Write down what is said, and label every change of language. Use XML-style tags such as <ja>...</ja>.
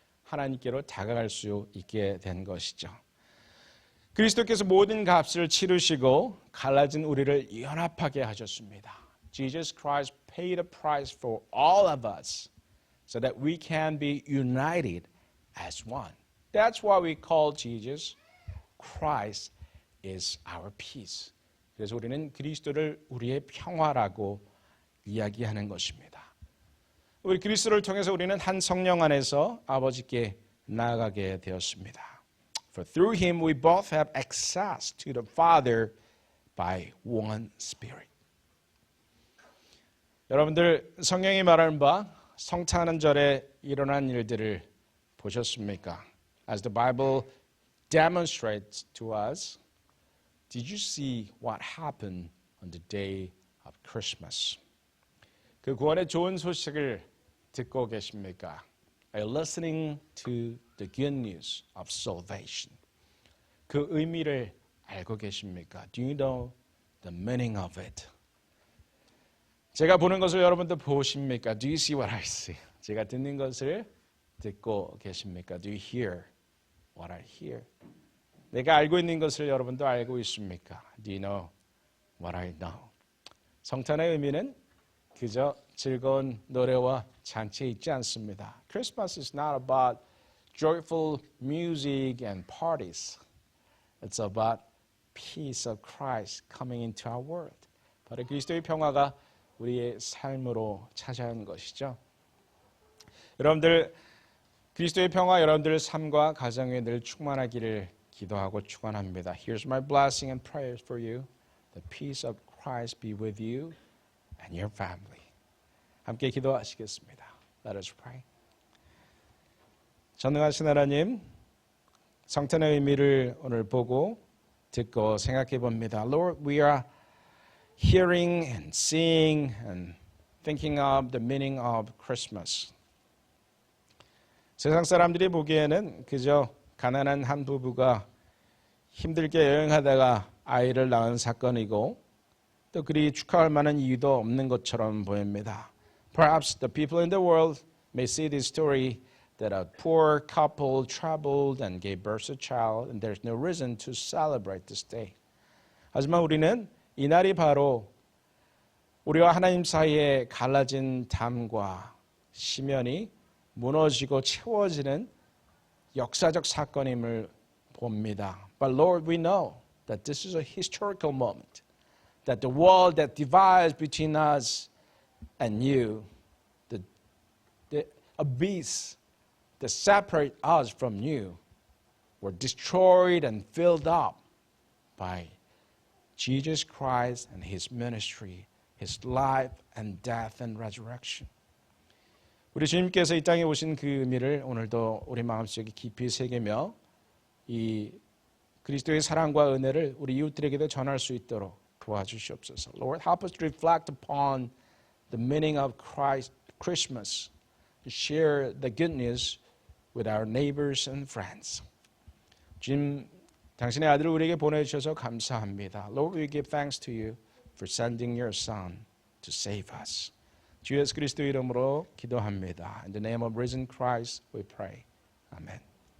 <ko>하나님께로 다가갈 수 있게 된 것이죠. 그리스도께서 모든 값을 치르시고 갈라진 우리를 연합하게 하셨습니다.</ko> <en>Jesus Christ paid a price for all of us so that we can be united as one. That's why we call Jesus Christ is our peace.</en> <ko>그래서 우리는 그리스도를 우리의 평화라고 이야기하는 것입니다. 우리 그리스도를 통해서 우리는 한 성령 안에서 아버지께 나아가게 되었습니다.</ko> <en>For through him we both have access to the Father by one Spirit.</en> <ko>여러분들 성경이 말하는 바 성탄하는 절에 일어난 일들을 보셨습니까?</ko> <en>As the Bible demonstrates to us, did you see what happened on the day of Christmas?</en> <ko>그 구원의 좋은 소식을 듣고 계십니까?</ko> <en>Are you listening to the good news of salvation?</en> <ko>그 의미를 알고 계십니까?</ko> <en>Do you know the meaning of it?</en> <ko>제가 보는 것을 여러분도 보십니까?</ko> <en>Do you see what I see?</en> <ko>제가 듣는 것을 듣고 계십니까?</ko> <en>Do you hear what I hear?</en> <ko>내가 알고 있는 것을 여러분도 알고 있습니까?</ko> <en>Do you know what I know?</en> <ko>성탄의 의미는 그저 즐거운 노래와 잔치에 있지 않습니다.</ko> <en>Christmas is not about joyful music and parties. It's about peace of Christ coming into our world.</en> <ko>바로 그리스도의 평화가 우리의 삶으로 찾아온 것이죠. 여러분들 그리스도의 평화 여러분들 삶과 가정에 늘 충만하기를 기도하고 축원합니다.</ko> <en>Here's my blessing and prayers for you. The peace of Christ be with you and your family.</en> <ko>함께 기도하시겠습니다.</ko> <en>Let us pray.</en> <ko>전능하신 하나님, 성탄의 의미를 오늘 보고 듣고 생각해 봅니다.</ko> <en>Lord, we are hearing and seeing and thinking of the meaning of Christmas.</en> <ko>세상 사람들이 보기에는 그저 가난한 한 부부가 힘들게 여행하다가 아이를 낳은 사건이고 또 그리 축하할 만한 이유도 없는 것처럼 보입니다.</ko> <en>Perhaps the people in the world may see this story that a poor couple traveled and gave birth to a child and there's no reason to celebrate this day.</en> <ko>하지만 우리는 이날이 바로 우리와 하나님 사이에 갈라진 담과 시면이 무너지고 채워지는 역사적 사건임을 봅니다.</ko> <en>But Lord, we know that this is a historical moment. That the wall that divides between us and you, the abyss that separates us from you, were destroyed and filled up by Jesus Christ and His ministry, His life and death and resurrection.</en> <ko>우리 주님께서 이 땅에 오신 그 의미를 오늘도 우리 마음속에 깊이 새기며 이 그리스도의 사랑과 은혜를 우리 이웃들에게도 전할 수 있도록 도와주시옵소서.</ko> <en>Lord, help us to reflect upon the meaning of Christmas, to share the good news with our neighbors and friends.</en> <ko>주님, 당신의 아들을 우리에게 보내주셔서 감사합니다.</ko> <en>Lord, we give thanks to you for sending your Son to save us.</en> <ko>주 예수 그리스도 이름으로 기도합니다.</ko> <en>In the name of risen Christ we pray. Amen.</en>